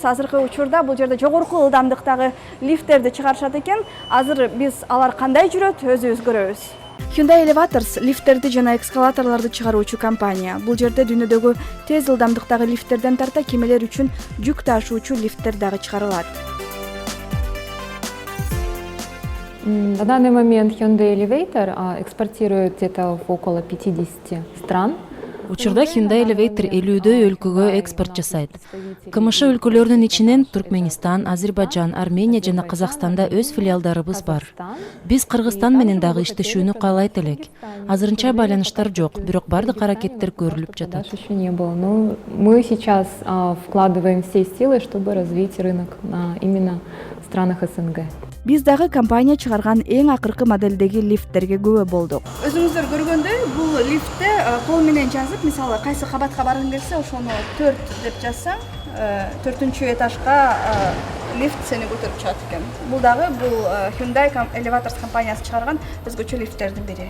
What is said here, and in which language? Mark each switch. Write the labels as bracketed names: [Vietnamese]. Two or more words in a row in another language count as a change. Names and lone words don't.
[Kyrgyz] Азыркы учурда бул жерде жогорку ылдамдыктагы лифттерди чыгарышат экен. Азыр биз алар кандай жүрөт, өзүбүз көрөбүз. Hyundai Elevators лифттерди жана эскалаторлорду чыгаруучу компания. Бул жерде дүйнөдөгү тез ылдамдыктагы лифттерден тарта кемелер үчүн жүк ташуучу лифттер дагы чыгарылат. [Russian] На данный момент Hyundai Elevator экспортирует где-то в около 50 стран. [Kyrgyz] Учурда Hyundai Elevator 50 өлкөгө экспорт жасайт. КМШ өлкөлөрүнүн ичинен Туркменистан, Азербайджан, Армения жана Казакстанда өз филиалдарыбыз бар. Биз Кыргызстан менен дагы иштешүүнү каалайт элек. Азырынча байланыштар жок, бирок бардык аракеттер көрүлүп жатат. [Russian] Еще не было, но мы сейчас вкладываем все силы, чтобы развить рынок на именно странах СНГ. [Kyrgyz] Биз дагы компания чыгарган эң акыркы модельдеги лифттерге күбө болдук. Өзүңүздөр көргөндөй, бул лифтте кол менен жазып, мисалы кайсы кабатка баргың келсе, ошону 4 деп жазсаң, 4-чү этажга лифт сени көтөрүп чыгат экен. Бул дагы Hyundai Elevators компаниясы чыгарган өзгөчө лифттердин бири.